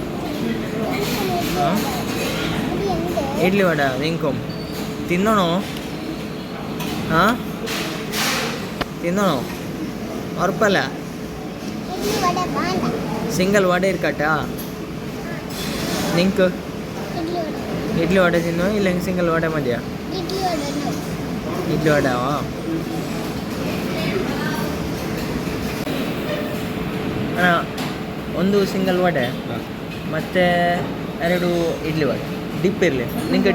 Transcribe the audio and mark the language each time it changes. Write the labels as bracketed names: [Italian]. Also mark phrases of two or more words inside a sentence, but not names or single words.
[Malayalam] ഇഡ്ഡലി വട നിങ്ങൾക്കും തിന്നണോ? ആ തിന്നണോ? ഉറപ്പല്ല? സിംഗിൾ വട ഇരിക്കട്ടാ നിങ്ങൾക്ക്? ഇഡ്ഡലി വട തിന്നോ ഇല്ലെങ്കിൽ സിംഗിൾ വട മതിയാ? [Kannada] ಇಡ್ಲಿ ವಡಾವಾ? ಅಣ್ಣ ಒಂದು ಸಿಂಗಲ್ ವಡೆ ಮತ್ತು 2 ಇಡ್ಲಿ ವಡೆ. ಡಿಪ್ ಇರಲಿ ನಿಂಗೆ?